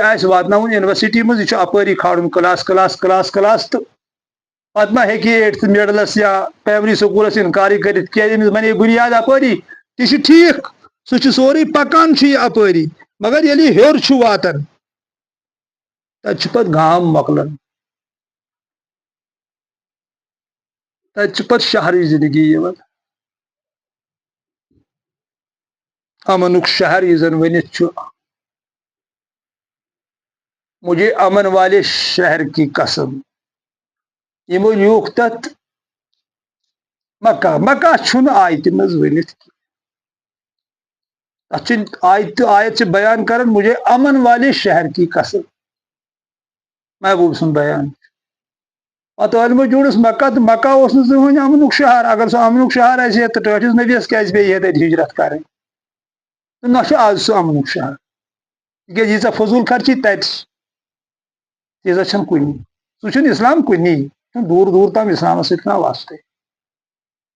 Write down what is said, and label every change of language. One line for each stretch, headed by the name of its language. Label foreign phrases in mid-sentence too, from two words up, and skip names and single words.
Kashmiri: آسہِ واتناوُن یونیورسٹی منٛز یہِ چھُ اپٲری کھالُن کلاس کلاس کلاس کلاس تہٕ پتہٕ ما ہیٚکہِ ایٹتھ مڈلس یا پرایمری سکوٗلس انکارٕے کٔرِتھ کیازِ أمِس بنے بنیاد اپٲری تہِ چھُ ٹھیٖک سُہ چھُ سورُے پکان چھُ یہِ اپٲری مگر ییٚلہِ یہِ ہیوٚر چھُ واتان تتہِ چھُ پتہٕ گام مۄکلان تتہِ چھِ پتہٕ شہرٕچ زندگی یِوان امنُک شہر یُس زن ؤنِتھ چھُ
Urdu: مجھے امن والے شہر کی قسم
Kashmiri: یمو لیوٗکھ تتھ مکہ مکہ چھُنہٕ آیتہِ منٛز ؤنِتھ تتھ چھِ آیت چھِ بیان کران
Urdu: مجھے امن والے شہر کی قسم
Kashmiri: محبوب سُنٛد بیان پتہٕ عٲلمو جوٗڑُس مکہ تہٕ مکہ اوس نہٕ زٕہٕنۍ امنُک شہر اگر سُہ امنُک شہر آسہِ ہے تہٕ ٹٲٹھِس نبیس کیازِ پیٚیہِ ہے تتہِ ہجرت کرٕنۍ تہٕ نہ چھُ آز سُہ امنُک شہر تِکیازِ ییٖژاہ فضوٗل خرچی تتہِ تیٖژاہ چھنہٕ کُنی سُہ چھُنہٕ اسلام کُنی چھُنہٕ دوٗر دوٗر تام اسلامس سۭتۍ کانٛہہ واسطے تہٕ